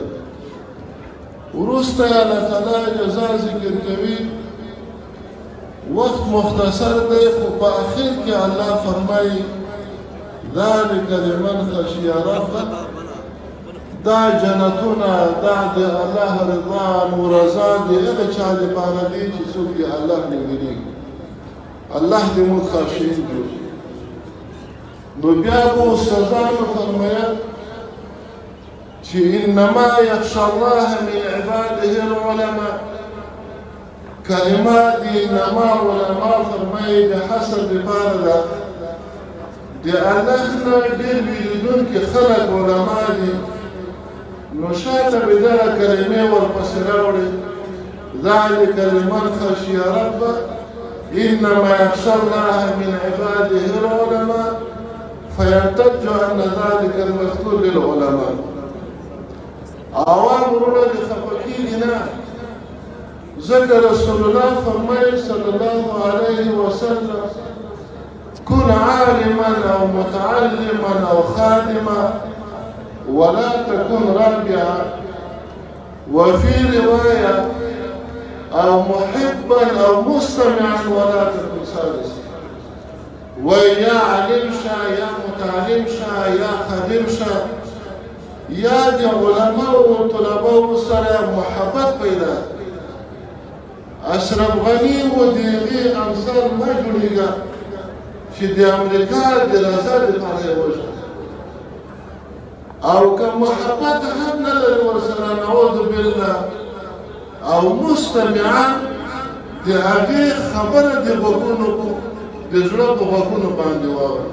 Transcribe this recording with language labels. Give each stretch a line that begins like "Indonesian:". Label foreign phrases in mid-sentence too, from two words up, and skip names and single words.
Pashto: وروسته الله تعالی جزا ذکر کوي، وقت مختصر دی خو په اخر کې الله فرمایي
Arabic: ذلک لمن خشی ربه،
Pashto: دا جنتونه دا د الله رضا او رضا د هغه چا لپاره دی چې څوک یې الله نه ویني. الله دې موږ خاشعين جوړ. نو بیا به استادانو فرمایل چې
Arabic: انما یخشى الله من عباده العلماء.
Pashto: کلمات دي
Arabic: انما علماء
Pashto: فرمایي د حسب لپاره ده د الله نه ډېر ویریدونکي خلک علما دي. نو شاته به دغه کلمې ورپسې راوړي
Arabic: ذلک لمن خشي ربه انما یخشى الله من عباده العلماء فينتج ان ذلك المذكور للعلماء.
Pashto: عوام ورونه دې خفه کېږي نه، ځکه رسول الله فرمایي
Arabic: صلی الله علیه وسلم كن عالما او متعلما او خادما ولا تكن رابعا. وفي روايه أو محبا أو مستمعا ولا تكن سادسا.
Pashto: ويا علم شا يا متعلم شا يا خادم شا يا دي علماء وطلباء سره محبت پیدا. اشرف غنی و دیغی امثال ما جوړیږي چې د امریکا د رضا دپاره یې وژنه او که محبت هم نه لري ورسره
Arabic: نعوذ بالله
Pashto: او مستمعان د هغې خبره د غوږونو د زړه په غوږونو باندې واوري.